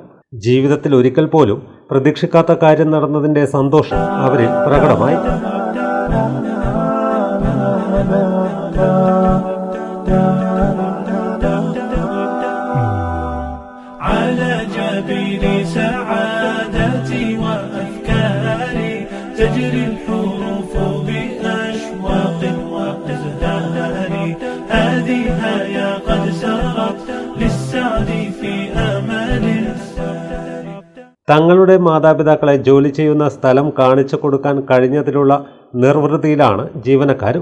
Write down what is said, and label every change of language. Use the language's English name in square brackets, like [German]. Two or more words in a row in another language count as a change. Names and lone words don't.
[Malayalam] ജീവിതത്തിൽ ഒരിക്കൽ പോലും പ്രതീക്ഷിക്കാത്ത കാര്യം നടന്നതിൻ്റെ സന്തോഷം അവരിൽ പ്രകടമായി. [Arabic] على جبين سعادتي وأفكاري تجري الحروف بأشواق وأزهار هذه يا قد سرت للسعد في أمل [Malayalam] തങ്ങളുടെ മാതാപിതാക്കളെ ജോലി ചെയ്യുന്ന സ്ഥലം കാണിച്ചു കൊടുക്കാൻ കഴിഞ്ഞതിലുള്ള നിർവൃതിയിലാണ് ജീവനക്കാരും.